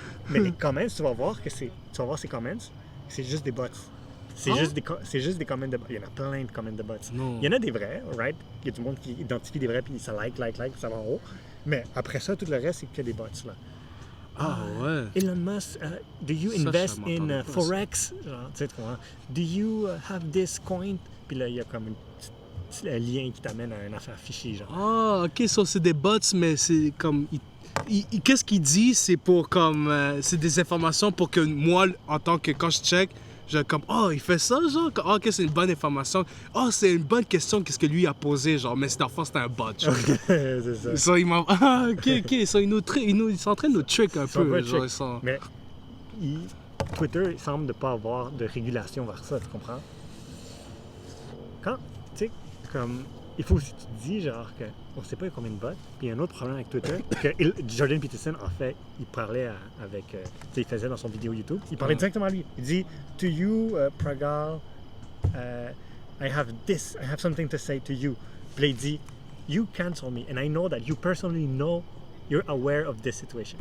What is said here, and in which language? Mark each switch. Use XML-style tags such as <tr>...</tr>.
<fr>Mais les comments, tu vas voir ces comments, c'est juste des bots. C'est juste des comments de bots. Il y en a plein de comments de bots. Non. Il y en a des vrais, right? Il y a du monde qui identifie des vrais, puis ça like, puis ça va en haut. Mais après ça, tout le reste, c'est que des bots, là. Ouais.</fr> <en>Elon Musk, do you invest in Forex?</en> <fr>Genre, tu sais,</fr> <en>do you have this coin?</en> <fr>Puis là, il y a comme un lien qui t'amène à une affaire fichée, genre. OK, ça, c'est des bots, mais c'est comme... Qu'est-ce qu'il dit? C'est pour comme... c'est des informations pour que moi, en tant que... Quand je check, Comme, oh, il fait ça, genre. Oh, ok, c'est une bonne information. Oh, c'est une bonne question, qu'est-ce que lui a posé, genre. Mais dans le fond, c'était un bot, genre. C'est ça. Ça, il m'a. Ah, ok. Ça, ils sont en train de nous trick un peu. Genre, ils sont... Mais Twitter, il semble ne pas avoir de régulation vers ça, tu comprends? Quand, tu sais, comme, il faut aussi que tu te dis, genre, qu'on ne sait pas combien de bots. Puis il y a un autre problème avec Twitter, que Jordan Peterson, en fait, il parlait avec, tu sais, il faisait dans son vidéo YouTube, il parlait directement à lui. Il dit,</fr> <en>to you, Pragal, I have something to say to you.</en> <fr>Puis là, il dit,</fr> <en>you cancel me, and I know that you personally know you're aware of this situation.</en>